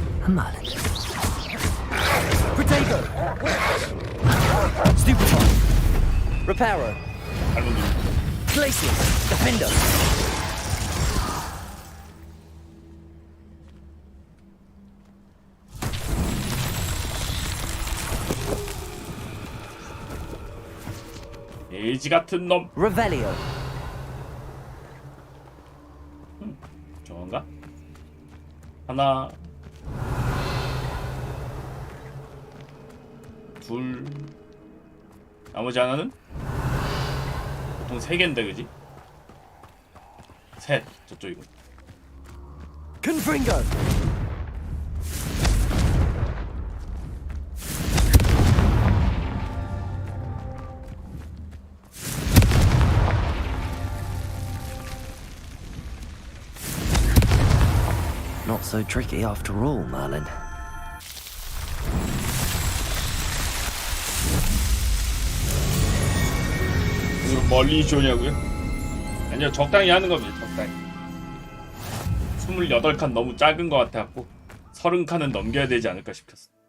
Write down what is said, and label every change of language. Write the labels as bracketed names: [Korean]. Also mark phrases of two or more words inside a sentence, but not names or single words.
[English] Marlin. Protego! Stupefy! Reparo! Glacius! Defender! [Korean] 돼지 같은 놈. [English] Revelio. [Korean] 저건가? 하나, 둘, 나머지 하나는 보통 3개인데 그지? 셋, 저쪽이고. [English] Confringo! Not so tricky after all, Marlin. [Korean] 이걸 멀리 쇼냐고요? 아니요, 적당히 하는 겁니다. 적당히. 28칸 너무 작은 것 같아갖고 30칸은 넘겨야 되지 않을까 싶었어.